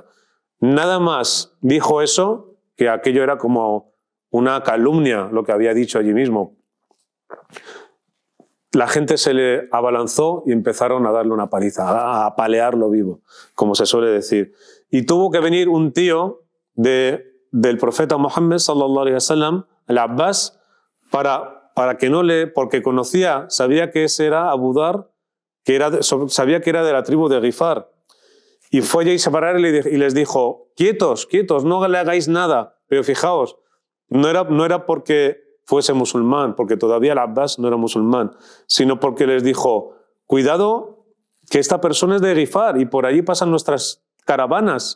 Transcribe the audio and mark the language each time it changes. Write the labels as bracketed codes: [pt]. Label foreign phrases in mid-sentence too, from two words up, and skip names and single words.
[es] Nada más dijo eso, que aquello era como una calumnia lo que había dicho allí mismo. La gente se le abalanzó y empezaron a darle una paliza, a apalearlo vivo, como se suele decir. Y tuvo que venir un tío del profeta Muhammad [ar] صلى الله عليه وسلم, [es] el Abbas, para que no porque sabía que ese era Abu Dhar, sabía que era de la tribu de Ghifar. Y fue allí a separarle y les dijo, quietos, no le hagáis nada. Pero fijaos, no era porque fuese musulmán, porque todavía el Abbas no era musulmán, sino porque les dijo, cuidado, que esta persona es de Ghifar y por allí pasan nuestras caravanas.